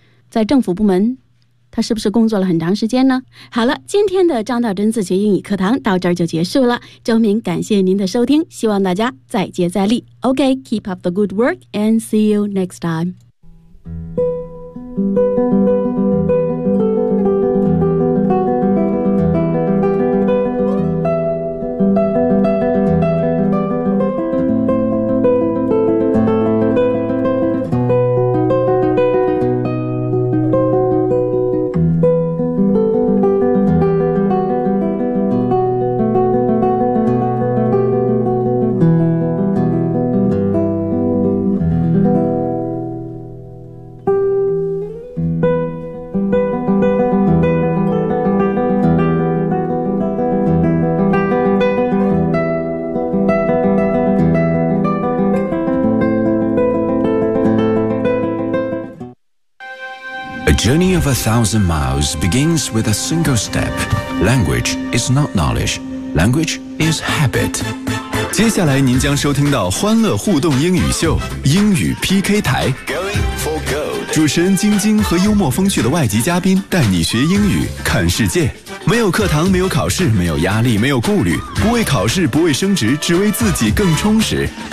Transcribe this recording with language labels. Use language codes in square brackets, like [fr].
[zh] 在政府部门他是不是工作了很长时间呢？好了，今天的张道真自学英语课堂到这儿就结束了。周明感谢您的收听，希望大家再接再厉。 [en] OK, keep up the good work and see you next time. Journey of a thousand miles begins with a single step. Language is not knowledge. Language is habit. [zh] 接下来您将收听到欢乐互动英语秀英语 PK 台。 [en] Going for gold. [zh] 主持人晶晶和幽默风趣的外籍嘉宾带你学英语看世界。没有课堂，没有考试，没有压力，没有顾虑，不为考试，不为升职，只为自己更充实。